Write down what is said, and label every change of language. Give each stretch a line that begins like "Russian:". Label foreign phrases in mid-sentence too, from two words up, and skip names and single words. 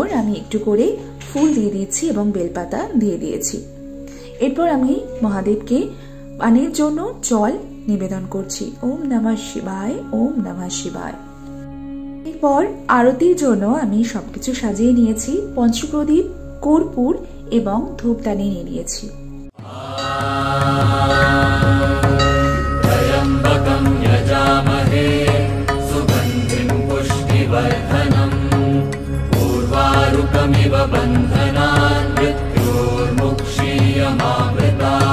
Bangla: আমি একটু করে ফুল দিয়ে দিয়েছি এবং বেলপাতা দিয়ে দিয়েছি। এরপর আমি মহাদেবকে পানের জন্য জল নিবেদন করছি।
Sanskrit: ওম নমঃ শিবায়, ওম নমঃ শিবায়।
Bangla: এরপর আরতির জন্য আমি সবকিছু সাজিয়ে নিয়েছি। পঞ্চপ্রদীপ, কর্পূর এবং ধূপদানি নিয়ে নিয়েছি।
Sanskrit: ত্রয়ম্বকং যজামহে সুগন্ধিম পুষ্টিবর্ধনম উর্বারুকমিব বন্ধনান মৃত্যুর্মুক্ষীয়মামৃতা।